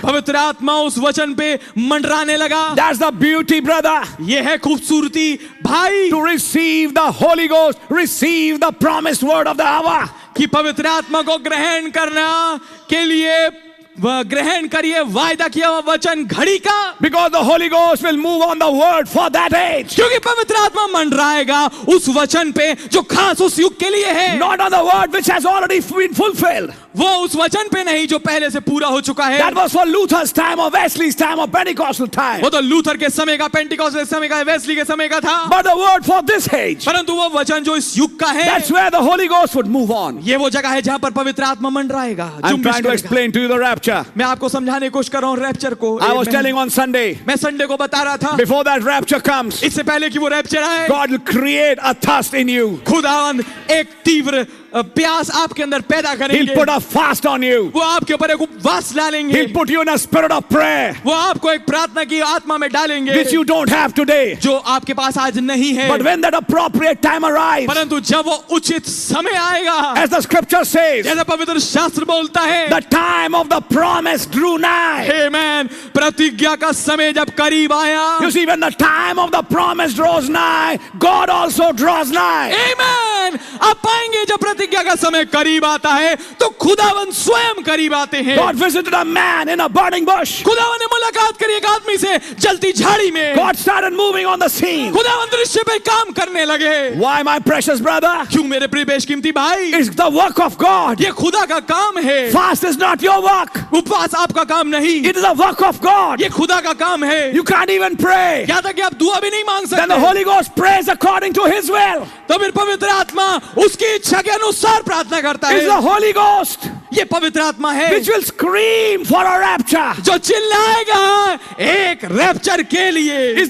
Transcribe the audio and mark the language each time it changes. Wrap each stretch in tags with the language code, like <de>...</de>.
<hi>पवित्र आत्मा उस वचन पे मंडराने लगा।</hi> <en>That's the beauty, brother.</en> <hi>ये है खूबसूरती भाई</hi> <en>To receive the Holy Ghost, receive the promised word of the hour.</en> <hi>कि पवित्र आत्मा को ग्रहण करना के लिए ग्रहण करिए वायदा किया हुआ वचन घड़ी का।</hi> <en>Because the Holy Ghost will move on the word for that age.</en> <hi>क्योंकि पवित्र आत्मा मंडराएगा उस वचन पे जो खास उस युग के लिए है।</hi> <en>Not on the word which has already been fulfilled.</en> <hi>वो उस वचन पे नहीं जो पहले से पूरा हो चुका है।</hi> <en>That was for Luther's time or Wesley's time or Pentecostal time.</en> <hi>वो तो लूथर के समय का, पेंटिकॉस्ट के समय का, वेस्ली के समय का था।</hi> <en>But the word for this age.</en> <hi>परंतु वो वचन जो इस युग का है,</hi> <en>That's where the Holy Ghost would move on.</en> <hi>ये वो जगह है जहाँ पर पवित्र आत्मा मंडराएगा।</hi> <en>I'm trying to explain to you the rapture.</en> <hi>मैं आपको समझाने की कोशिश कर रहा हूँ रैप्चर को।</hi> <en>I was telling on Sunday.</en> <hi>मैं संडे को बता रहा था।</hi> <en>Before that rapture comes,</en> <hi>इससे पहले कि वो रैप्चर आए,</hi> <en>God will create a thirst in you.</en> <hi>खुदावंद एक तीव्र प्यास आपके अंदर पैदा</hi> <en>He'll</en> <hi>करेंगे।</hi> <en>put a fast on you.</en> <hi>वो आपके ऊपर एक उपवास डालेंगे।</hi> <en>He'll put you in a spirit of prayer,</en> <hi>वो आपको एक प्रार्थना की आत्मा में डालेंगे</hi> <en>which you don't have today.</en> <hi>जो आपके पास आज नहीं है।</hi> <en>But when that appropriate time arrives,</en> <hi>परंतु जब वो उचित समय आएगा,</hi> <en>as the scripture says,</en> <hi>जैसा पवित्र शास्त्र बोलता है,</hi> <en>the time of the promise drew nigh.</en> <hi>आमेन, प्रतिज्ञा का समय जब करीब आया,</hi> <en>You see, when the time of the promise draws nigh, God also draws nigh.</en> <hi>आमेन, आप पाएंगे जब प्रतिज्ञा का समय करीब आता है तो खुदावन स्वयं करीब आते हैं।</hi> <en>God visited a man in a burning bush.</en> <hi>खुदावन ने मुलाकात करी एक आदमी से जलती झाड़ी में।</hi> <en>God started moving on the scene.</en> <hi>खुदावन दृश्य पे काम करने लगे।</hi> <en>Why, my precious brother?</en> <hi>क्यों मेरे प्रिय बेशकीमती भाई?</hi> <en>It's the work of God.</en> <hi>ये खुदा का काम है।</hi> <en>Fast is not your work.</en> <hi>उपवास आपका काम नहीं,</hi> <en>It is the work of God.</en> <hi>ये खुदा का काम है।</hi> <en>You can't even pray.</en> <hi>यहाँ तक कि आप दुआ भी नहीं मांग</hi> <en>Then the</en> <hi>सकते।</hi> <en>Holy Ghost prays according to His will.</en> <hi>तो फिर पवित्र आत्मा उसकी इच्छा के अनुसार प्रार्थना करता</hi> <en>It's</en> <hi>है।</hi> <en>the Holy Ghost</en> <hi>ये पवित्र आत्मा है</hi> <en>which will scream for a rapture.</en> <hi>जो चिल्लाएगा एक रैप्चर के लिए।</hi>